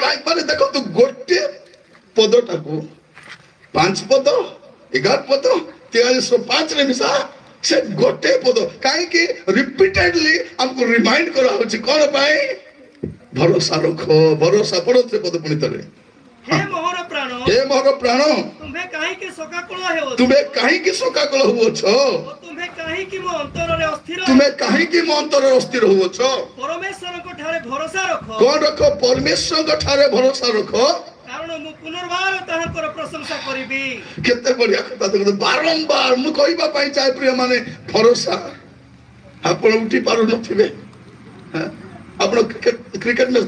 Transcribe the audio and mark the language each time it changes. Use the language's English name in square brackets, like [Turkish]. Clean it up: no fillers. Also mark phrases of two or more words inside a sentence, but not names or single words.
[Odia] ମାନେ ଦେଖନ୍ତୁ ଗୋଟେ ପଦଟାକୁ 5 ପଦ 11 ପଦ 4305 ରେ ମିଶା ସେ ଗୋଟେ ପଦ କାହିଁକି ରିପିଟେଡଲି ଆମକୁ ରିମାଇଣ୍ଡ କରାହଉଛି କଣ ପାଇଁ ଭରସା ରଖ ଭରସା ପଡ ସେ ପଦ ପୁଣି ଥରେ ହେ ମୋର ପ୍ରାଣ ହେ ମୋର ପ୍ରାଣ ତୁମ୍ଭେ କାହିଁକି ଶୋକାକୁଳ ହେଉଛ ତୁମେ କାହିଁକି ଶୋକାକୁଳ ହୁଅଛ ଓ ତୁମ୍ଭେ କାହିଁକି ମୋ ଅନ୍ତରରେ ଅସ୍ଥିର ତୁମେ କାହିଁକି ମୋ ଅନ୍ତରରେ ଅସ୍ଥିର ହୁଅଛ ପରମେଶ୍ୱରଙ୍କ ଠାରେ ଭରସା ରଖ କଣ ରଖ ପରମେଶ୍ୱରଙ୍କ ଠାରେ ଭରସା ରଖ କାରଣ ମୁଁ ପୁନର୍ବାର ତାହାଙ୍କର ପ୍ରଶଂସା କରିବି କେତେ ବଢିଆ କଥା ଦେଖନ୍ତୁ ବାରମ୍ବାର ମୁଁ କହିବା ପାଇଁ ଚାହେଁ ପ୍ରିୟ ମାନେ ଭରସା ଆପଣ ଉଠି ପାରୁନଥିବେ ଆପଣ [English] cricket match